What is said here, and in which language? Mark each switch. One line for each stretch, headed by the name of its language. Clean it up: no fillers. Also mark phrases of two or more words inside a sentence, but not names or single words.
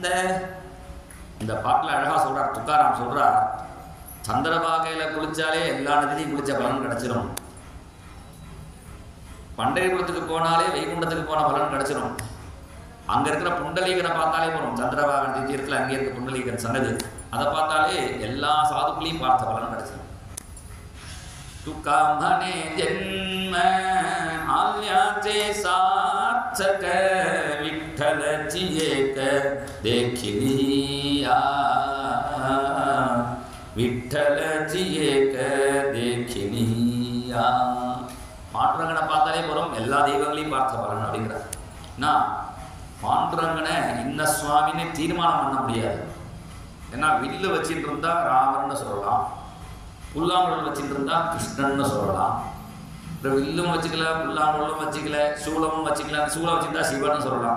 Tamil: இந்த பாட்டில் அழகாக சொல்கிறார் துக்காராம் சொல்கிறார், சந்திரபாகையில் குளிச்சாலே எல்லா நதிலையும் குளிச்ச பலன் கிடச்சிரும், பண்டரிபுரத்துக்கு போனாலே வைகுண்டத்துக்கு போன பலன் கிடச்சிரும், அங்கே இருக்கிற புண்டலீகனை பார்த்தாலே போகிறோம், சந்திரபாகன் தீர்த்தில் அங்கே இருக்க புண்டலீகன் சன்னதி அதை பார்த்தாலே எல்லா சாதுக்களையும் பார்த்த பலன் கிடச்சிரும்.
Marathi: तुकामने जन्म आल्याचे सार्थक विठ्ठलची एक देखिलिया विठ्ठलची एक देखिलिया.
Tamil: பாண்டுரங்கனை பார்த்தாலே போகிறோம், எல்லா தெய்வங்களையும் பார்த்த பலன் அப்படிங்கிறார். நான் பாண்டுரங்கனை இன்ன சுவாமின்னு தீர்மானம் பண்ண முடியாது. ஏன்னா வில்லு வச்சுட்டு இருந்தால் ராமர்னு சொல்லலாம், புல்லாங்குழல் வச்சுட்டு இருந்தால் கிருஷ்ணன்னு சொல்லலாம், அப்புறம் வில்லும் வச்சுக்கல புல்லாங்குழலும் வச்சுக்கல சூலமும் வச்சுக்கலாம், சூளம் வச்சுருந்தா சிவன்னு சொல்லலாம்.